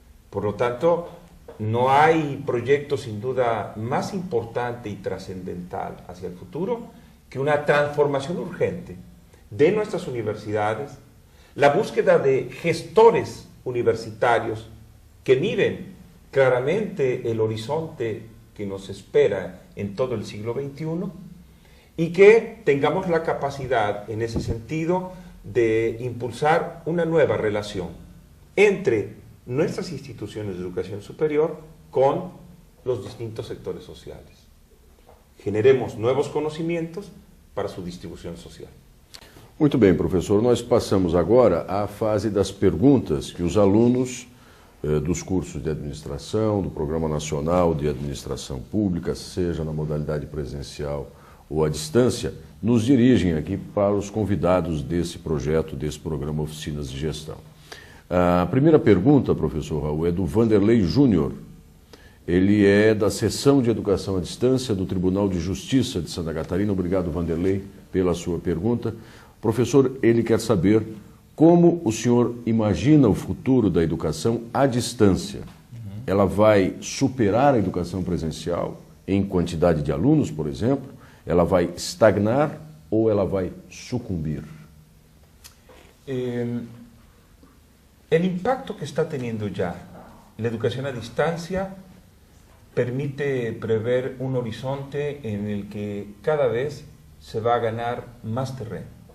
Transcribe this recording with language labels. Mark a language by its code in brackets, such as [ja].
[es] Por lo tanto, no hay proyecto sin duda más importante y trascendental hacia el futuro que una transformación urgente de nuestras universidades, la búsqueda de gestores universitarios que miren claramente el horizonte que nos espera en todo el siglo XXI y que tengamos la capacidad en ese sentido de impulsar una nueva relación entre nuestras instituciones de educación superior con los distintos sectores sociales. Generemos nuevos [pt] conhecimentos para sua distribuição social. Muito bem, professor. Nós passamos agora à fase das perguntas que os alunos dos cursos de administração, do Programa Nacional de Administração Pública, seja na modalidade presencial ou à distância, nos dirigem aqui para os convidados desse projeto, desse programa Oficinas de Gestão. A primeira pergunta, professor Raul, é do Vanderlei Júnior. Ele é da Seção de Educação à Distância do Tribunal de Justiça de Santa Catarina. Obrigado, Vanderlei, pela sua pergunta. Professor, ele quer saber como o senhor imagina o futuro da educação à distância. Ela vai superar a educação presencial em quantidade de alunos, por exemplo? Ela vai estagnar ou ela vai sucumbir? [es] El impacto que está teniendo ya la educación a distancia permite prever un horizonte en el que cada vez se va a ganar más terreno.